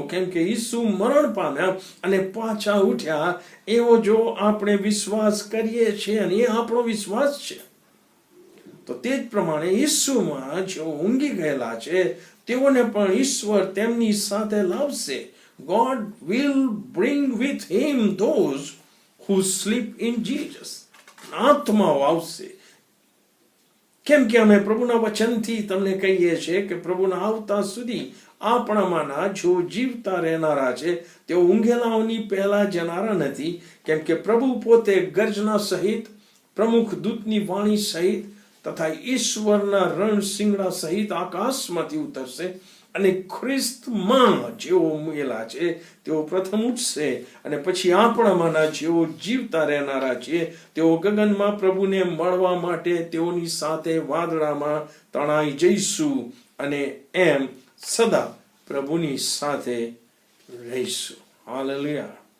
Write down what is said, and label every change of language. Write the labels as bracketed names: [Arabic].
[Gujarati] કેમ કે ઈસુ મરણ પામ્યા અને પાછા ઉઠ્યા એવો જો આપણે વિશ્વાસ કરીએ છીએ, અને એ આપણો વિશ્વાસ છે, તો તે જ પ્રમાણે ઈસુમાં જેઓ ઊંઘી ગયેલા છે તેઓને પણ ઈશ્વર તેમની સાથે લાવશે. [English] God will bring with him those who sleep in Jesus. [Gujarati] આત્માઓ આવશે. કેમ કે અમે પ્રભુના વચનથી તમને કહીએ છીએ કે પ્રભુના આવતા સુધી આપણામાંના જો જીવતા રહેનારા છે તેઓ ઊંઘેલાઓની પહેલા જનારા નથી. કેમ કે પ્રભુ પોતે ગર્જના સહિત, પ્રમુખ દૂતની વાણી સહિત તથા ઈશ્વરના રણશિંગડા સહિત આકાશમાંથી ઉતરશે, અને ખ્રિસ્તમાં જેઓ મૂકેલા છે તેઓ પ્રથમ ઉઠશે, અને પછી આપણામાંના જેઓ જીવતા રહેનારા છે તેઓ ગગનમાં પ્રભુને મળવા માટે તેઓની સાથે વાદળામાં તણાઈ જઈશું, અને એમ સદા પ્રભુની સાથે રહીશું. હાલેલુયા.